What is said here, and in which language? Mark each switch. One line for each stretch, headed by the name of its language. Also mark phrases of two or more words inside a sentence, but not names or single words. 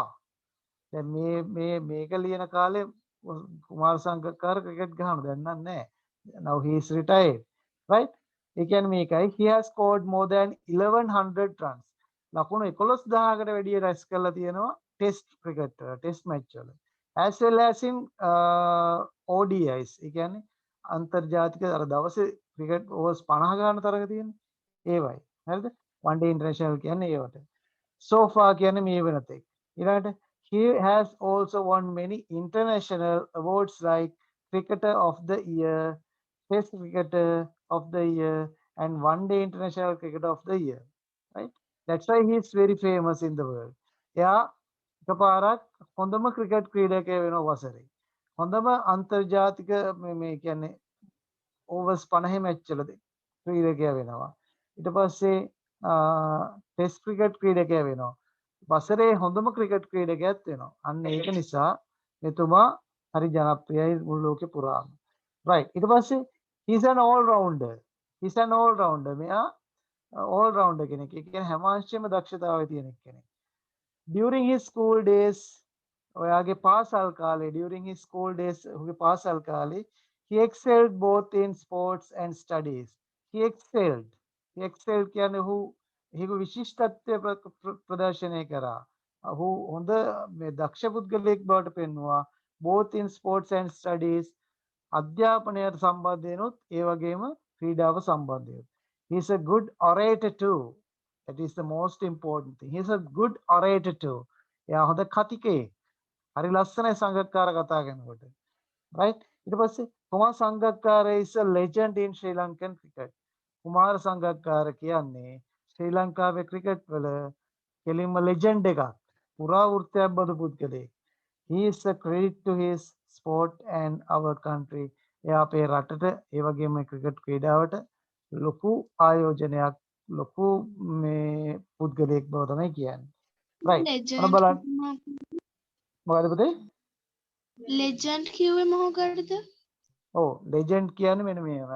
Sinhala: දැන් මේක ලියන කාලේ කුමාර සංගක්කාර ක්‍රිකට් ගහන දැන් නැහැ.
English: Now he is retired. right.
Sinhala: ඒ කියන්නේ මේකයි
English: he has scored more than 1100 runs.
Sinhala: ලකුණු 11000කට වැඩිය රැස් කරලා තියෙනවා ටෙස්ට් ක්‍රිකට් ටෙස්ට් මැච් වල.
English: as well as in ODIs.
Sinhala: ඒ කියන්නේ අන්තර්ජාතික අර දවසේ ක්‍රිකට් ඕවර්ස් 50 ගන්න තරක තියෙන ඒවයි. හරිද?
English: one day international
Sinhala: කියන්නේ ඒවට.
English: so far
Sinhala: කියන්නේ මේ වෙනතෙක්.
English: ඊළඟට he has also won many international awards like Cricketer of the Year, Test Cricketer of the Year, and One Day International Cricketer of the Year. Right? That's why he is very famous in the world.
Sinhala: එයා එකපාරක් හොඳම ක්‍රිකට් ක්‍රීඩකයා වෙනවා වසරේ. හොඳම අන්තර්ජාතික මේ කියන්නේ ඕවර්ස් 50 මැච් වලදී ක්‍රීඩකයා වෙනවා. ඊට පස්සේ ටෙස්ට් ක්‍රිකට් ක්‍රීඩකයා වෙනවා. වසරේ හොඳම ක්‍රිකට් ක්‍රීඩකයෙක් වෙනවා. අන්න ඒක නිසා මෙතුමා හරි ජනප්‍රියයි මුළු ලෝකෙ පුරාම.
English: right.
Sinhala: ඊට පස්සේ
English: he's an all rounder. he's an all rounder.
Sinhala: මෙයා
English: all rounder
Sinhala: කෙනෙක්. ඒ කියන්නේ හැම අංශෙම දක්ෂතාවය තියෙන කෙනෙක්.
English: during his school days
Sinhala: ඔයාගේ පාසල් කාලේ
English: during his school days
Sinhala: ඔහුගේ පාසල් කාලේ
English: he excelled both in sports and studies. he excelled
Sinhala: කියන්නේ ඔහු ඒක විශිෂ්ටත්වය ප්‍රදර්ශනය කරා. ඔහු හොඳ මේ දක්ෂ පුද්ගලයෙක් බවට පෙන්වුවා
English: both in sports and studies
Sinhala: අධ්‍යාපනයට සම්බන්ධයෙන්ුත් ඒ වගේම ක්‍රීඩාව සම්බන්ධයෙන්.
English: he is a good orator too. that is the most important thing. he is a good orator too.
Sinhala: එයා හොඳ කතිකයෙක්. හරි ලස්සනයි සංගක්කාර කතා කරනකොට. right.
English: ඊට පස්සේ කුමාර සංගක්කාර is a legend in Sri Lankan cricket.
Sinhala: කුමාර සංගක්කාර කියන්නේ ශ්‍රී ලංකාවේ ක්‍රිකට් වල කෙලින්ම ලෙජන්ඩ් එකක්. පුරාවෘත්තයක් බඳු පුද්ගලයෙක්.
English: he is a credit to his sport and our country.
Sinhala: එයා අපේ රටට ඒ වගේම ක්‍රිකට් ක්‍රීඩාවට ලොකු ආයෝජනයක් ලොකු මේ පුද්ගලයෙක් බව තමයි කියන්නේ. right. ඔන්න බලන්න. මොකද පුතේ? legend කිව්වේ මොකකටද? ඔව් ලෙජන්ඩ් කියන්නේ මෙන්න මේවා.